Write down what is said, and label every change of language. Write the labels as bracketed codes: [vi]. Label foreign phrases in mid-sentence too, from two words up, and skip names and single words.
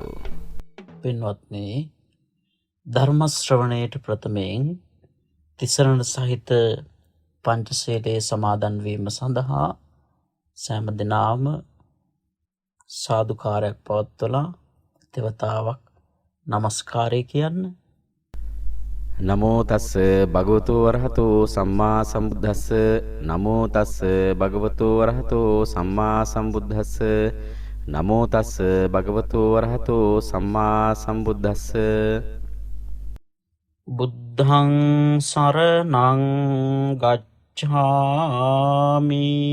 [si] පින්වත්නි, ධර්ම ශ්‍රවණයට ප්‍රථමයෙන් තිසරණ සහිත පංචශීලයේ සමාදන් වීම සඳහා සෑම දිනම සාදුකාරයක් පවත්වලා දෙවතාවක් නමස්කාරය කියන්න. [pi] නමෝ තස්ස භගවතු වරහතෝ සම්මා සම්බුද්දස්ස. නමෝ තස්ස භගවතු වරහතෝ සම්මා සම්බුද්දස්ස. නමෝ තස්ස භගවතු වරහතෝ සම්මා සම්බුද්දස්ස. බුද්ධං සරණං ගච්ඡාමි.